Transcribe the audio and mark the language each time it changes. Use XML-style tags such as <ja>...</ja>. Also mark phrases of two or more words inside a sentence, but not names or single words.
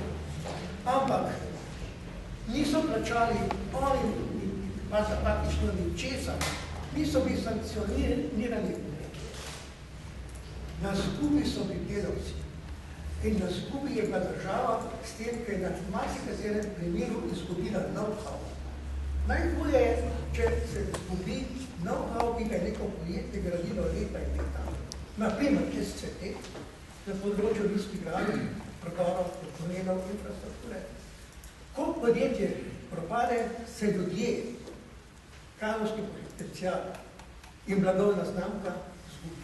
<sl>Ampak niso plačali oni pa za praktično ničesar, niso bili sankcionirani. Na zgubi so bili delavci in na zgubi je bila država s tem, ker je na marsikaterem primeru izgubila know-how. Najbolje je, če se zgubi know-how, ki ga je neko podjetje gradilo leta in leta. Naprimer, čez CT, na področju ljudskih gradov, prodorov, domenov, infrastrukture. Ko podjetje propade, se ljudje, kadrovski potencial in blagovna znamka zgubi.</sl>